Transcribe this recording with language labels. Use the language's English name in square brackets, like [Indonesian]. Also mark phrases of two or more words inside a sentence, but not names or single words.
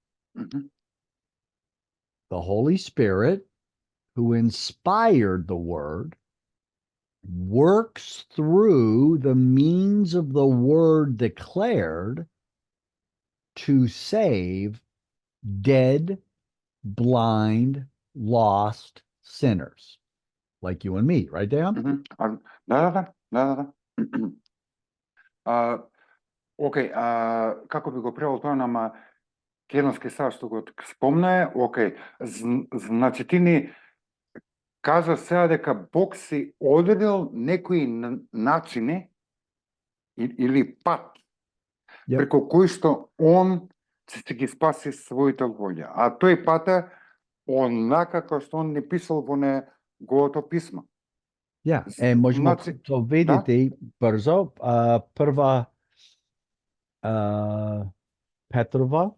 [English] The Holy Spirit, who inspired the word, works through the means of the word declared to save dead, blind, lost sinners. like you and me, right, Dejan? [Macedonian] Мгм. Да. А, окей, како би го превел тоа, нама Келонски сад што го спомна е, окей, значи ти ни кажа сега дека Бог си одредил некои начини или пат [English] Yep. [Macedonian] преку кој што он ќе ги спаси своите луѓе. А тој пат е онака како што он не писал во неговото писмо. [Croatian] Yeah, можемо [Macedonian] Значи, [Croatian] to videti brzo. Prva Petrova,